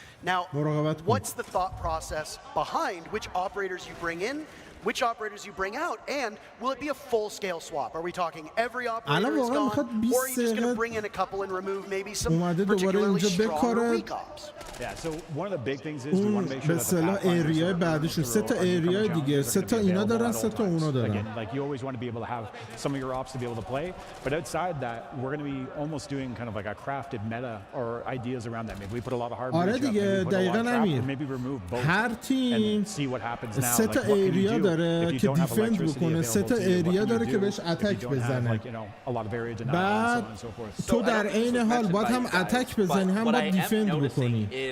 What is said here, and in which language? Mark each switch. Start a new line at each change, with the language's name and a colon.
English: Now, what's the thought process behind which operators you bring in, which operators you bring out, and will it be a full-scale swap? Are we talking every operator is gone, or are you just going to bring in a couple and remove maybe some particularly stronger weak ops? Yeah, so one of the big things is we want to make sure that the
Persian: pathfinder ایریای بعدیشون 3 تا ایریای دیگه 3 تا اینا دارن 3 تا اونا دارن.
English: Like you always want to be able to have some of your ops to be able to play, but outside that we're going to be almost doing kind of like a crafted meta or ideas around that. Maybe we put a lot of hard
Persian: آره دیگه دقیقاً همین. هر تیم 3 تا ایریا داره که دیفند بکنه، 3 تا ایریا داره که بهش اتک بزنه. بعد تو در عین حال باید هم اتک بزنی هم باید دیفند بکنی.